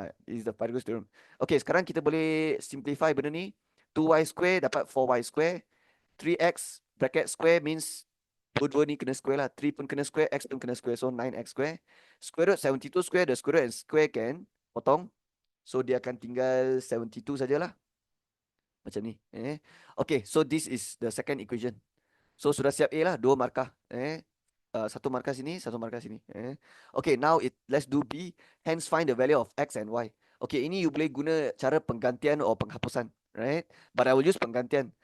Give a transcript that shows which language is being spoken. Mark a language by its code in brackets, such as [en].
[en] Is the Pythagoras theorem. [ms] Okay, sekarang kita boleh simplify benda ni. [en] 2y square dapat 4y square. 3x bracket square means [ms] dua-dua ni kena [en] square lah. [ms] 3 pun kena square, x pun kena square. So 9x square. [en] Square root 72 square, the square root and square [ms] can potong. So dia akan tinggal 72 sajalah. Macam ni. [en] Okay, so this is the second equation. So [ms] sudah siap A lah, dua markah. Satu markah sini, satu markah sini. Okay, [en] now let's do B. Hence find the value of X and Y. [ms] Okay, ini you boleh guna cara penggantian atau penghapusan, right? [en] But I will use [ms] penggantian.